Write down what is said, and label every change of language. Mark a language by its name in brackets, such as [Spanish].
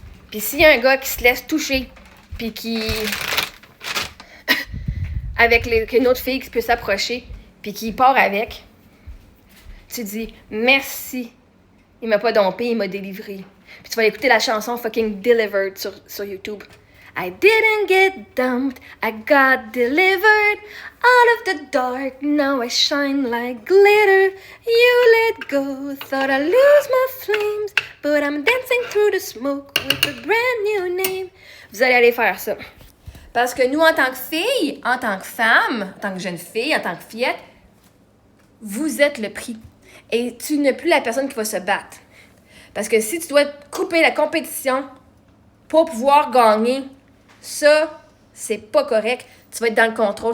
[French] Puis s'il y a un gars qui se laisse toucher, puis qui... avec une autre fille qui peut s'approcher, puis qui part avec, tu dis « Merci, il m'a pas dompé, il m'a délivré. » Puis tu vas écouter la chanson fucking Delivered sur YouTube. [English] I didn't get dumped, I got delivered out of the dark, now I shine like glitter. You let go, thought I'd lose my flames, but I'm dancing through the smoke with a brand new name. [French] Vous allez aller faire ça. Parce que nous, en tant que filles, en tant que femmes, en tant que jeune fille, en tant que fillette, vous êtes le prix. Et tu n'es plus la personne qui va se battre. Parce que si tu dois couper la compétition pour pouvoir gagner, ça, c'est pas correct. Tu vas être dans le contrôle.